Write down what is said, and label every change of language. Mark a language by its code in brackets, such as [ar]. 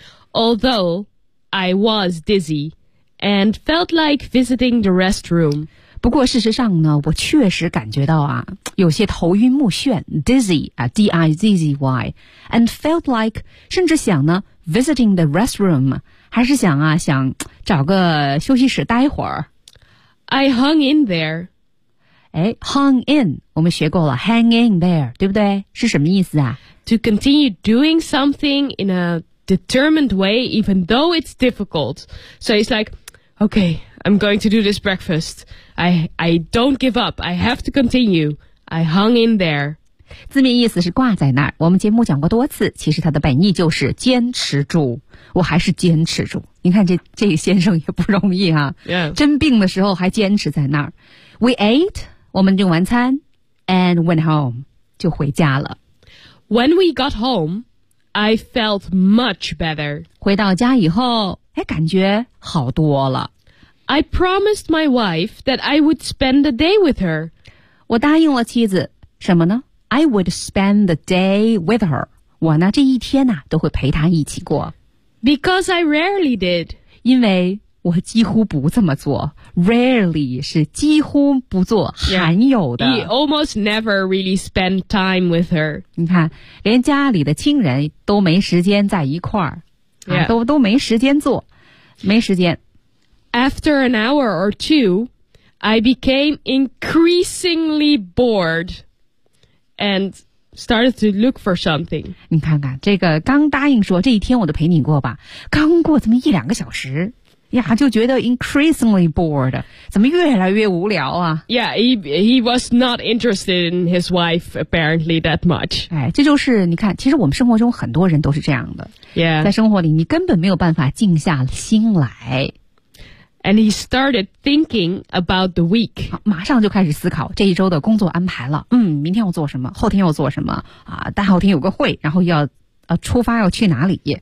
[en] Although I was dizzy and felt like visiting the restroom. [zh] 不过事实上呢，我确实感觉到啊。有些头晕目眩 , [en] dizzy, D-I-Z-Z-Y, and felt like, [zh] 甚至想呢 , [en] visiting the restroom, [zh] 还是想啊想找个休息室待会儿。 [en] I hung in there. [zh] 哎 , [en] hung in, [zh] 我们学过了 , [en] hang in there, [zh] 对不对是什么意思啊 [en] ?To continue doing something in a determined way, even though it's difficult. So it's like, okay, I'm going to do this breakfast. I don't give up, I have to continue. I hung in there. [zh] 字面意思是挂在那儿。我们节目讲过多次，其实它的本意就是坚持住。我还是坚持住。你看这个先生也不容易啊。 Yeah. 真病的时候还坚持在那儿。 [en] We ate, [zh] 我们用完餐 [en] and went home, [zh] 就回家了。 [en] When we got home, I felt much better. [zh] 回到家以后哎感觉好多了。 [en] I promised my wife that I would spend the day with her. [zh] 我答应了妻子什么呢 [en] ?I would spend the day with her. [zh] 我呢这一天呢、啊、都会陪她一起过。 [en] Because I rarely did. [zh] 因为我几乎不这么做。Rarely 是几乎不做罕有的。 [en] Yeah. He almost never really spent time with her. [zh] 你看连家里的亲人都没时间在一块儿、啊 [en] yeah. [zh] 都没时间做。没时间。 [en] After an hour or two,I became increasingly bored and started to look for something. [zh] 你看看这个刚答应说这一天我都陪你过吧刚过这么一两个小时呀就觉得 [en] increasingly bored, [zh] 怎么越来越无聊啊 [en] Yeah, he was not interested in his wife apparently that much. [zh] 哎这就是你看其实我们生活中很多人都是这样的。 [en] Yeah. [zh] 在生活里你根本没有办法静下心来。 [en] And he started thinking about the week. [zh] 马上就开始思考这一周的工作安排了。嗯，明天要做什么，后天要做什么，啊，大后天有个会，然后要，出发要去哪里。